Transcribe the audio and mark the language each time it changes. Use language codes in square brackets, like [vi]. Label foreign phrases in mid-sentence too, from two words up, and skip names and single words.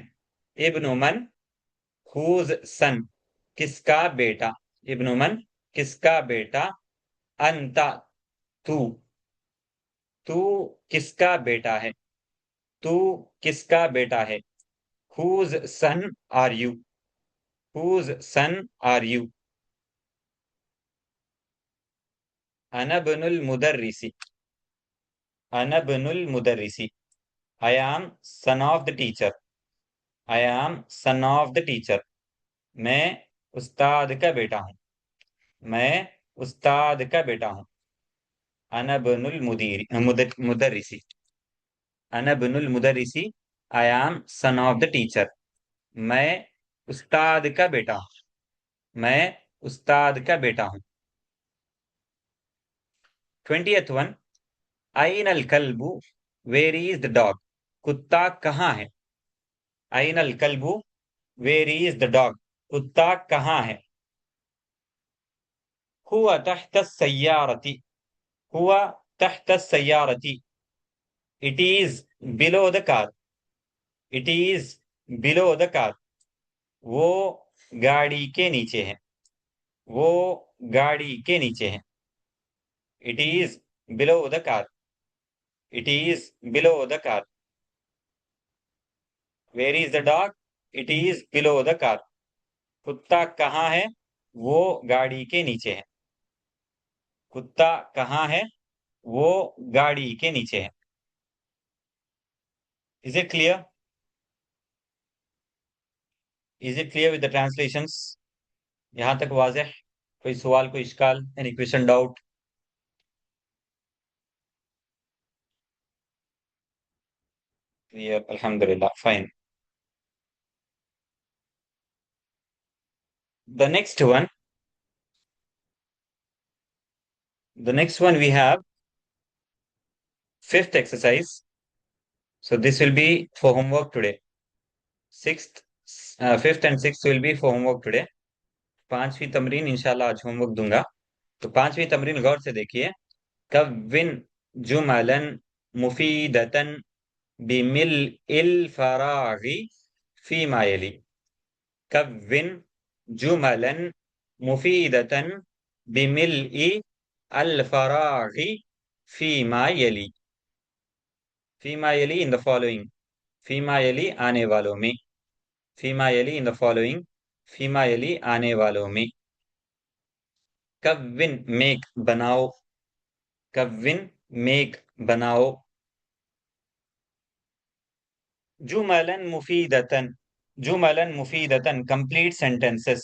[ar] ابن من, [en] whose son, [hi] किसका बेटा। [ar] ابن من, [hi] किसका बेटा। अंता, तू, तू किसका बेटा है। तू किसका बेटा है। [en] whose son are you, whose son are you. [ar] أنا ابن المدرس، أنا ابن المدرس. [en] I am son of the teacher, I am son of the teacher. [hi] मैं उस्ताद का बेटा हूँ, मैं उस्ताद का बेटा हूँ। [ar] أنا ابن المدرس، أنا ابن المدرس. [en] I am son of the teacher. [hi] मैं उस्ताद का बेटा हूँ, मैं उस्ताद का बेटा हूँ। [en] 20th one, [ar] أين الكلب, [en] where is the dog. [hi] कुत्ता कहाँ है। [ar] أين الكلب, [en] where is the dog. [hi] कुत्ता कहाँ है। [ar] هو تحت سيارتي، هو تحت سيارتي. [en] it is below the car, it is below the car. [hi] वो गाड़ी के नीचे है, वो गाड़ी के नीचे है। [en] it is below the car, it is below the car. where is the dog, it is below the car. [hi] कुत्ता कहाँ है, वो गाड़ी के नीचे है। कुत्ता कहाँ है, वो गाड़ी के नीचे है। [en] is it clear, is it clear with the translations. [hi] यहां तक वाज़ेह। कोई सवाल, कोई इश्काल, [en] any question, [hi] डाउट। [en] क्लियर, अल्हम्दुलिल्लाह, फाइन। the next one, the next one we have fifth exercise. So this will be for homework today. Sixth, fifth and sixth will be for homework today. [hi] पांचवी तमरीन इंशाल्लाह आज होमवर्क दूंगा। तो पांचवी तमरीन गौर से देखिए। [ar] كوّن جملة مفيدة بملء الفراغ فيما يلي. كوّن جملة مفيدة بملء الفراغ فيما يلي. فيما يلي [en] in the following, [ar] فيما يلي [hi] आने वालों में। [ar] فيما يلي [en] in the following, [ar] فيما يلي [hi] आने वालों में। कविन मेक बनाओ, कविन मेक बनाओ। [ar] جملة مفيدة، جملة مفيدة [en] complete sentences.